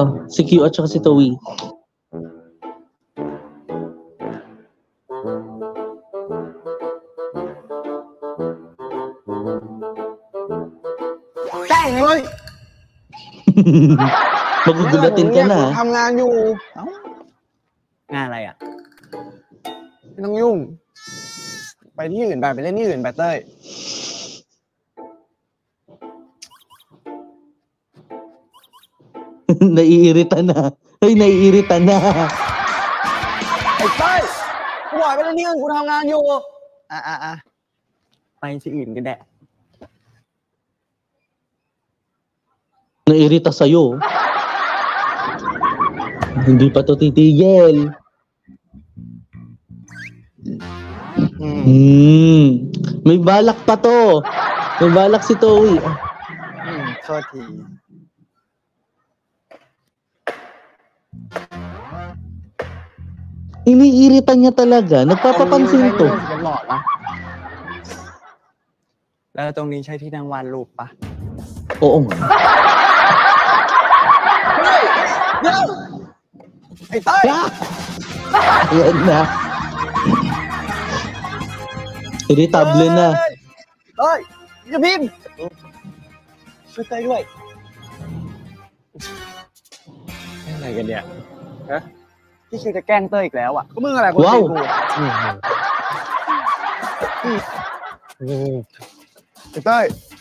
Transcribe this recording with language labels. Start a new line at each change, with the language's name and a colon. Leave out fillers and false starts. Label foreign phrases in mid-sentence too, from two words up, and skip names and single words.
Filipino: Si Q at saka si Towie. Hoy! Magugulatin ka na.
Thai: ทำงานอยู่ งานอะไรอ่ะ ไม่ต้องยุ่ง ไปที่อื่นไปเล่นที่อื่นไปเต้ย
Filipino: Naiirita na. Ay, naiirita na.
Thai: ไอ้เต้ยกูบอกไปเล่นที่อื่นกูทำงานอยู่ อ่ะไปที่อื่นก็ได้
Filipino: Nairita sa'yo. Hindi pa to titigil. May balak pa to. May balak si Towie.
Thai: โทษที
Filipino: Iniirita niya talaga. Nagpapapansin to.
Thai: หลอดนะ แล้วตรงนี้ใช่ที่นั่งวาดรูปปะ
Filipino: Oo nga.
Thai: เดี๋ยวไอ้เต้ย
Filipino: Ayan na. Irritable na.
Thai: เต้ยอย่าพิมพ์ช่วยเต้ยด้วย อะไรกันเนี่ย พี่คิวจะแกล้งเต้ยอีกแล้วอ่ะ ก็มึงอะไรกู ว้าว ไอ้เต้ย